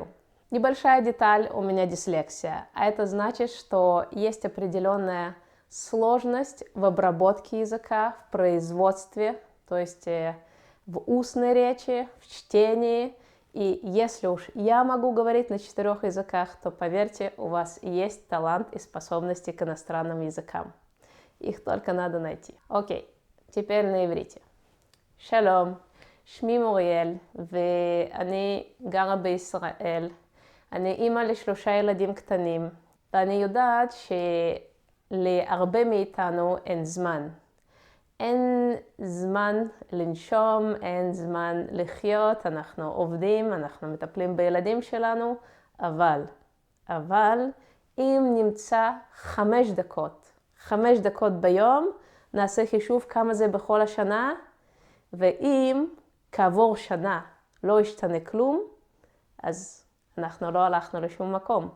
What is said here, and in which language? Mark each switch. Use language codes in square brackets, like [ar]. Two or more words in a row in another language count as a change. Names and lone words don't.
[ru] Небольшая деталь, у меня дислексия, а это значит, что есть определенная сложность в обработке языка, в производстве, то есть в устной речи, в чтении. И если уж я могу говорить на 4 языках, то поверьте, у вас есть талант и способности к иностранным языкам. Их только надо найти. Окей, теперь на иврите. [he] Шалом, שמי מוריאל, ואני גרה בישראל. אני אימא ל3 ילדים קטנים, ואני יודעת שלהרבה מאיתנו אין זמן. אין זמן לנשום, אין זמן לחיות, אנחנו עובדים, אנחנו מטפלים בילדים שלנו, אבל אם נמצא 5 דקות ביום, נעשה חישוב כמה זה בכל השנה, ואם כעבור שנה לא ישתנה כלום, אז אנחנו לא הלכנו לשום מקום.